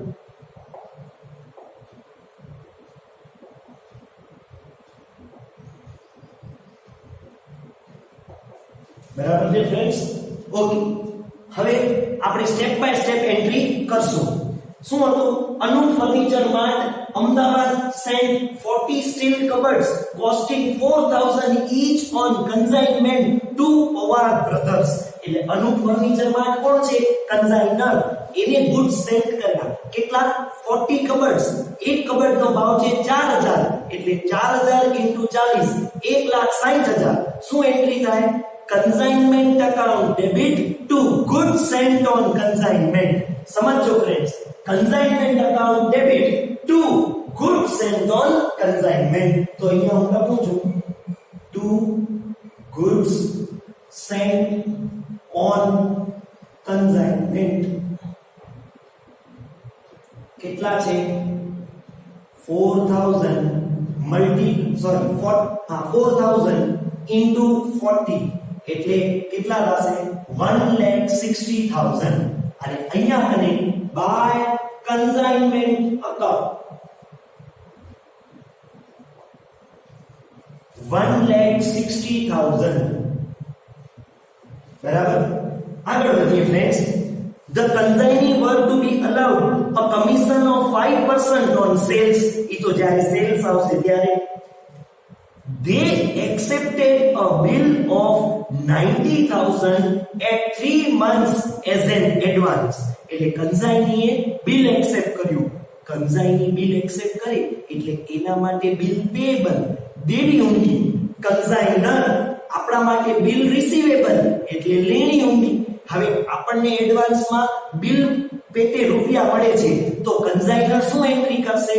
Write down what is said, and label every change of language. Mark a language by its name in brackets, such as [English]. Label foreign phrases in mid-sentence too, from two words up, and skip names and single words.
[Gujarati] બરાબર છે ફ્રેન્ડ્સ? ઓકે, હવે આપણે સ્ટેપ બાય સ્ટેપ એન્ટ્રી કરશું. શું હતું? [English] અનુ ફર્નિચર માર્ટ અમદાવાદ sent 40 steel cupboards costing 4000 each on consignment to પવાર બ્રધર્સ. [Gujarati] એટલે અનુ ફર્નિચર માર્ટ કોણ છે? કન્સાઇનર. એને [English] goods sent [Gujarati] કર્યા. કેટલા? 40 કબર્ડ્સ. એક કબર્ડનો ભાવ છે 4000, એટલે 4000 * 40 1,60,000. શું એન્ટ્રી થાય? [English] consignment account debit to goods sent on consignment. [Gujarati] સમજો ફ્રેન્ડ્સ, [English] consignment account debit to goods sent on consignment. [Gujarati] તો અહીંયા હું લખું છું [English] to goods sent on consignment. [Gujarati] કેટલા છે? 4000 into 40 એટલે કેટલા થશે? 1,60,000. અને અહીંયા મને [English] by consignment account [Gujarati] 1,60,000. બરાબર? આગળ વધીએ ફ્રેન્ડ્સ. [English] The consignee were to be allowed a commission of 5% on sales. [Gujarati] ઈ તો જ્યારે સેલ્સ આવશે ત્યારે. [English] They accepted a bill of 90,000 at 3 months as an advance. [Gujarati] એટલે કન્સાઇનીએ [English] bill accept [Gujarati] કર્યું. કન્સાઇની [English] bill accept [Gujarati] કરી એટલે એના માટે [English] bill payable, [Gujarati] દેવી ઊંઘી. કન્સાઇનર આપણા માટે [English] bill receivable [Gujarati] એટલે લેણી ઊંઘી. હવે આપણને એડવાન્સમાં બિલ પેટે રૂપિયા મળે છે, તો કન્સાઇનર શું એન્ટ્રી કરશે?